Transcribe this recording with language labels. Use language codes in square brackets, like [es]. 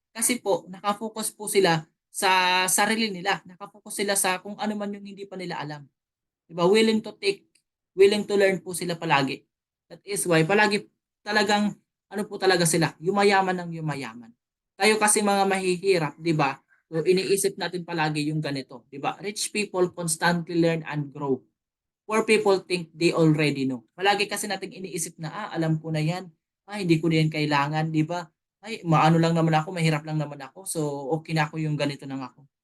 [tl] Kasi po, nakafocus po sila sa sarili nila. Nakafocus sila sa kung ano man yung hindi pa nila alam. 'Di ba? [en] Willing to learn [tl] po sila palagi. [en] That is why [tl] palagi talagang ano po talaga sila, yumayaman ng yumayaman. Tayo kasi mga mahihirap, 'di ba? So iniisip natin palagi yung ganito, 'di ba? [en] Rich people constantly learn and grow. Poor people think they already know. [tl] Palagi kasi nating iniisip na, alam ko na 'yan. Hindi ko na 'yan kailangan, 'di ba? Maano lang naman ako, mahirap lang naman ako. So okay na ako yung ganito lang ako.